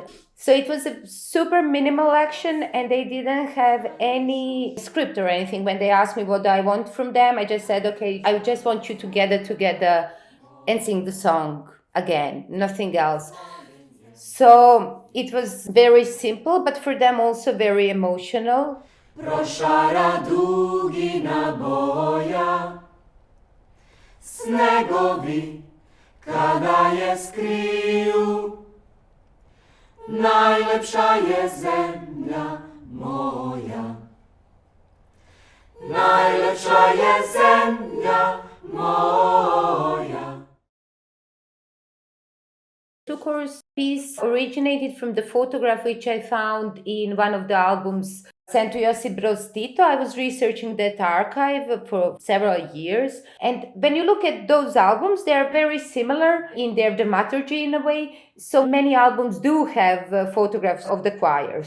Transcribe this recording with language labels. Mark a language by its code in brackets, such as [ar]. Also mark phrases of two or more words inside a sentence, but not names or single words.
[en] So it was a super minimal action, and they didn't have any script or anything. When they asked me what I want from them, I just said, okay, I just want you to gather together and sing the song again, nothing else. So it was very simple, but for them also very emotional. [sr] Prošara dugina boja, snegovi kada je skriju, najlepša je zemlja moja, najlepša je zemlja moja. [en] Tukor's piece originated from the photograph which I found in one of the albums sent to Josip Broz Tito. I was researching that archive for several years. And when you look at those albums, they are very similar in their dramaturgy in a way. So many albums do have photographs of the choirs.